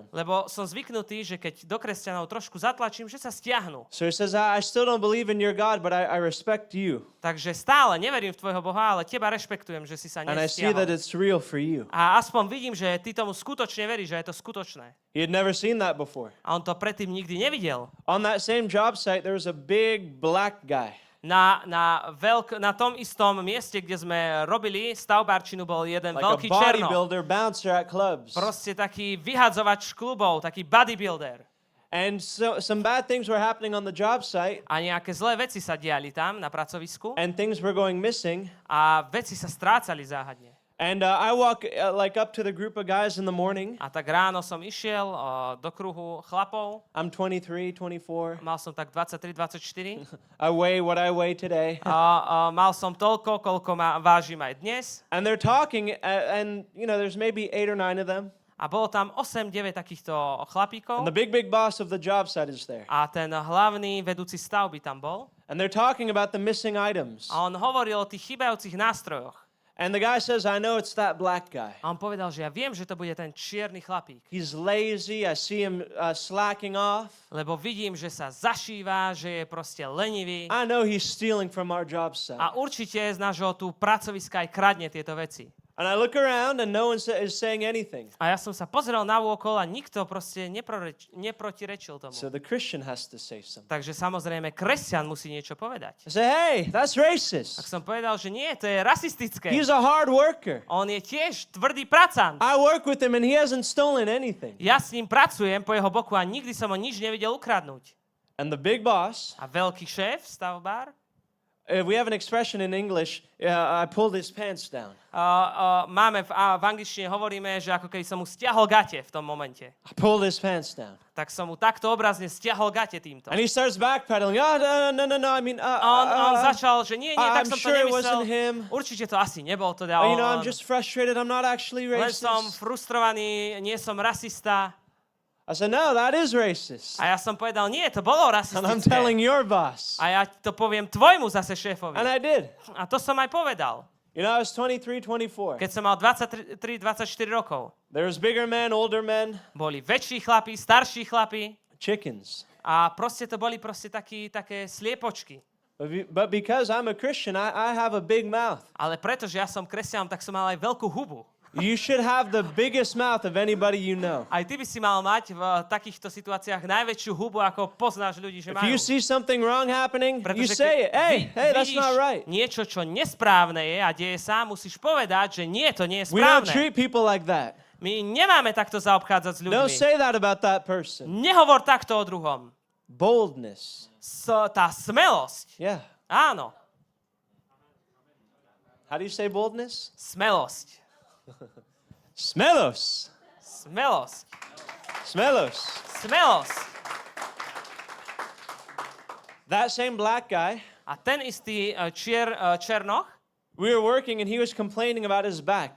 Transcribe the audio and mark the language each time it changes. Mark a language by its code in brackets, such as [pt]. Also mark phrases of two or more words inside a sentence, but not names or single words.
[sk] Lebo som zvyknutý, že keď do kresťanov trošku zatlačím, že sa stiahnu. [en] So he says, I still don't believe in your God, but I respect you. [sk] Takže stále neverím v tvojho Boha, ale teba rešpektujem, že si sa [en] And I see that [sk] nestiahol. [en] it's real for you. [sk] A aspoň vidím, že ty tomu skutočne veríš, že je to skutočné. [en] He had never seen that before. [sk] A on to predtým nikdy nevidel. [en] On that same job site, there was a big black guy. [sk] Na tom istom mieste, kde sme robili stavbárčinu, bol jeden [en] Like [sk] veľký [en] a [sk] černo. [en] bodybuilder bouncer at clubs. [sk] Proste taký vyhadzovač klubov, taký bodybuilder. [en] And so some bad things were happening on the job site, [sk] A nejaké zlé veci sa diali tam na pracovisku [en] and things were going missing. [sk] a veci sa strácali záhadne. [en] And I walk like up to the group of guys in the morning. [sk] A tak ráno som išiel do kruhu chlapov. [en] I'm 23, 24. [sk] Mal som tak 23, 24. [en] I weigh what I weigh today. [sk] Mal som toľko, koľko vážim aj dnes. [en] And they're talking, and you know, there's maybe 8 or 9 of them. [sk] A bolo tam 8-9 takýchto chlapíkov. [en] And the big boss of the job site is there. [sk] A ten hlavný vedúci stavby tam bol. [en] And they're talking about the missing items. [sk] A on hovoril o tých chýbajúcich nástrojoch. [en] And the guy says, I know it's that black guy. [sk] A on povedal, že ja viem, že to bude ten čierny chlapík. [en] He's lazy. I see him slacking off. [sk] Lebo vidím, že sa zašíva, že je proste lenivý. [en] I know he's stealing from our job site. [sk] A určite z nášho tu pracoviska aj kradne tieto veci. [en] And I look around and no one is saying anything. [sk] A ja som sa pozrel navôkol a nikto proste neprotirečil tomu. [en] So the Christian has to say something. [sk] Takže samozrejme, kresťan musí niečo povedať. [en] I say, hey, that's [sk] Tak [en] racist. [sk] som povedal, že nie, to je rasistické. [en] He's a hard worker. [sk] On je tiež tvrdý pracant. [en] I work with him and he hasn't stolen anything. [sk] Ja s ním pracujem po jeho boku a nikdy som ho nič nevidel ukradnúť. [en] And the big boss, [sk] A veľký šéf, stavbár, [en] We have an expression in English, I pulled his pants down. [sk] Máme v angličtine hovoríme, že ako keby som mu stiahol gate v tom momente. [en] I pulled his pants down. [sk] Tak som mu takto obrazne stiahol gate týmto. [en] And he starts backpedaling. Oh, no, I mean, [sk] On začal, že nie, tak [en] I'm [sk] som to [en] sure it [sk] nemyslel. [en] wasn't him. [sk] Určite to asi nebol teda [en] You know, I'm [sk] on. [en] just frustrated. I'm not actually [sk] Len som [en] racist. [sk] frustrovaný, nie som rasista. [en] I said, no, that is racist. [sk] A ja som povedal, nie, to bolo [en] And I'm telling [sk] rasistické. [en] your boss. [sk] A ja to poviem tvojmu zase šéfovi. [en] And I did. [sk] A to som aj povedal. [en] You know, I was 23, 24. [sk] Keď som mal 23-24 rokov, [en] There was bigger men, older men, boli väčší chlapi, starší chlapi chickens. [sk] a proste to boli také sliepočky. [en] But because I'm a Christian, I have a big mouth. [sk] Ale pretože ja som kresťan, tak som mal aj veľkú hubu. [en] You should have the biggest mouth of anybody you know. [sk] Aj ty by si mal mať v takýchto situáciách najväčšiu hubu, ako poznáš ľudí, že [en] If [sk] majú. [en] you see something wrong happening, you [sk] Pretože [en] say it. Hey, that's [sk] vidíš [en] not right. [sk] niečo, čo nesprávne je a deje sa, musíš povedať, že nie, to nie je [en] We don't [sk] správne. [en] treat people like that. [sk] My nemáme takto zaobchádzať s [en] Don't [sk] ľuďmi. [en] say that about that person. [sk] Nehovor takto o druhom. [en] Boldness. [sk] Tá smelosť. [en] Yeah. [sk] Áno, [en] How do you say boldness? [sk] smelosť. Smelos. Smelosť. Smelos. Smelosť. [en] That same black guy, [sk] A ten istý černoch, [en] we were working and he was complaining about his back.